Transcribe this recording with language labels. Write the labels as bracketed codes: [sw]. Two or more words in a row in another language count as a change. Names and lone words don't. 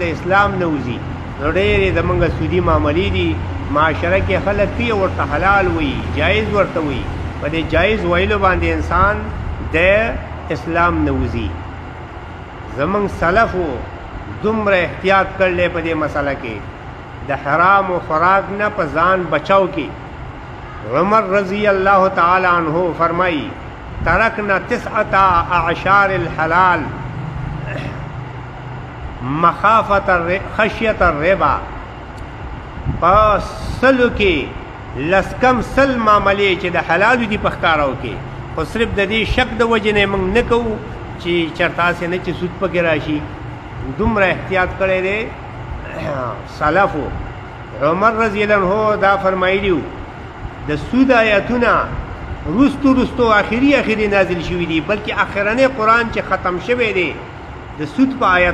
[ps] اسلام نه وځي نو ډېرې زمونږ سودي معاملې دي معاشره کې خلک پی ورته حلال وي جایز ورته وي په دې جایز ویلو باندې انسان د اسلام نه وځي زمونږ سلفو دومره احتیاط کړلی په دې مسله کې د حرام و خوراک نه په ځان بچاو کې عمر [ar] رضی اللہ تعالی عنہ [ps] فرمائی [ar] ترکنا تسعة اعشار الحلال مخافت خشیت الربا [ps] پس سلو کې لسکم سل معاملې چې د حلالو دي په ښکارو کې خو صرف د دې شک د وجې نه موږ نه کوو چې چېرته هسې نه چې سود پکې راشي دومره احتیاط کړی دی سلفو عمر [ar] رضی اللہ عنہ [ps] دا فرمایلی د سود آیاتونه رستو آخری نازل شوي دي بلکې آخرنی قرآن چې ختم شوی دی د سود په آیت